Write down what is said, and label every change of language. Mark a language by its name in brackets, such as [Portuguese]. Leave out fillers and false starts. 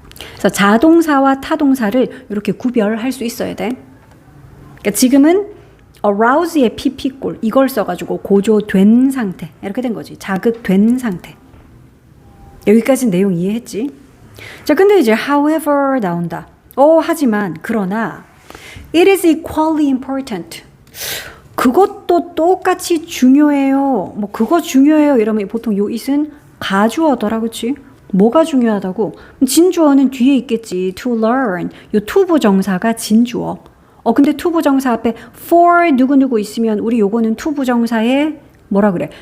[Korean] 그래서 자동사와 타동사를 이렇게 구별할 수 있어야 돼. 그러니까 지금은 arouse의 pp꼴 이걸 써가지고 고조된 상태 이렇게 된 거지. 자극된 상태. 여기까지 내용 이해했지? 자, 근데 이제 however 나온다. 하지만 그러나 [English] it is equally important. [Korean] 그것도 똑같이 중요해요. 뭐 그거 중요해요 이러면 보통 요 it은 가주어더라. 그치? 뭐가 중요하다고? 진주어는 뒤에 있겠지. [English] to learn. [Korean] 요 to 부정사가 진주어. 근데 to 부정사 앞에 for 누구누구 있으면 우리 요거는 to 부정사의 뭐라 그래?